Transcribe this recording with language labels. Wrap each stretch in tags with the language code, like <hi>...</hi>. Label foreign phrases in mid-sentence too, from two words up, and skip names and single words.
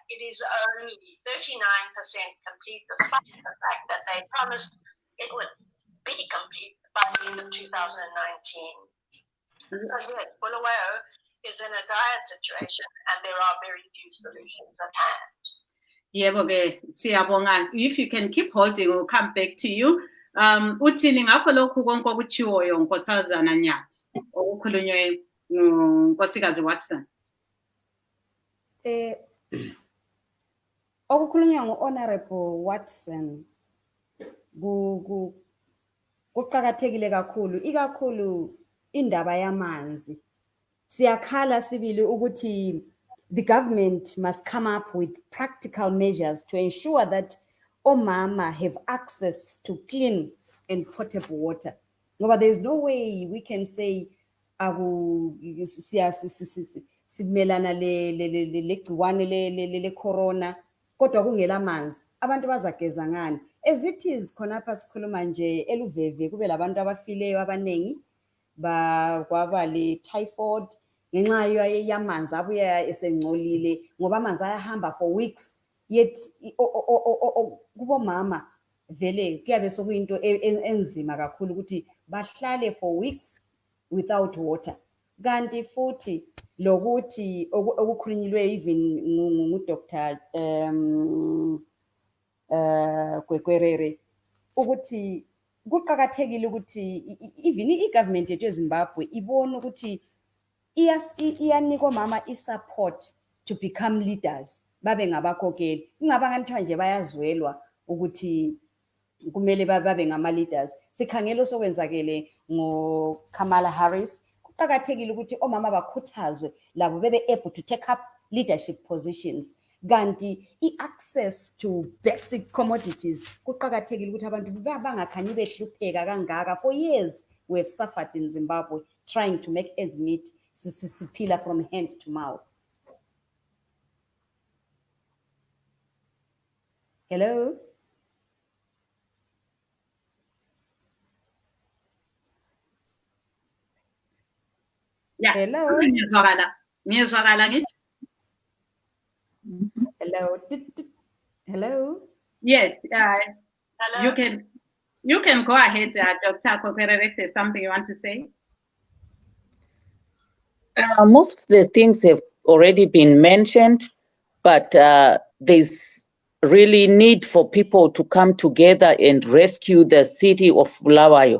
<en>It is only 39% complete, despite the fact that they promised it would be complete by the end of 2019. So yes, Bulawayo is in a dire situation and there are very few solutions at hand.</en> <nd>Yebo ke siyabonga.</nd> <en>If you can keep holding, we'll come back to you.</en> <nd>Uthini ngakho lokhu konke okuchiwoyo Nkosazana Nyathi okukhulunywe nguNkosikazi Watson? Okukhulunywa ngu-Honorable Watson kuqakathekile kakhulu, ikakhulu indaba yamanzi. Siyakhala sibili ukuthi</nd> <en>the government must come up with practical measures to ensure that</en> <nd>omama</nd> <en>have access to clean and potable water.</en> <nd>Ngoba</nd> <en>there is no way we can say</en> <nd>simelana legciwane le corona kodwa kungela manzi, abantu bazageza ngani?</nd> <en>As it is</en> <nd>khonapha sikhuluma nje eluveve kube labantu abafileyo abanengi kwaba le typhoid ngenxa yamanzi abuya esengcolile ngoba amanzi ayahamba</nd> <en>for weeks,</en> <nd>yet kubomama vele kuyabe sokuyinto enzima kakhulu ukuthi bahlale</nd> <en>for weeks without water.</en> <nd>Kanti futhi lokuthi okukhulunyilwe even nguDr Kwekwerere ukuthi kuqakathekile ukuthi even i-government yethu eZimbabwe ibone ukuthi iyanika omama</nd> <en>i-support to become leaders,</en> <nd>babe ngabakhokheli. Kungaba nganthiwa nje bayazwelwa ukuthi kumele babe ngama-leaders. Sikhangela osokwenzakele ngoKamala Harris. Kuqakathekile ukuthi omama bakhuthazwe labo bebe</nd> <en>able to take up leadership positions.</en> <nd>Kanti</nd> <en>i-access to basic commodities</en> <nd>kuqakathekile ukuthi abantu bangakhanyi behlupheka kangaka.</nd> <en>For years we have suffered in Zimbabwe trying to make ends meet, siphila from hand to mouth. Hello? Yeah. Hello?</en> <nd>Ngiyazwakala ngithi.</nd> <en>Hello? Hello? Yes, Hello? you can go ahead, Dr. Kwekwerere, if there's something you want to say. Most of the things have already been mentioned, but there's really need for people to come together and rescue the city of Bulawayo.</en>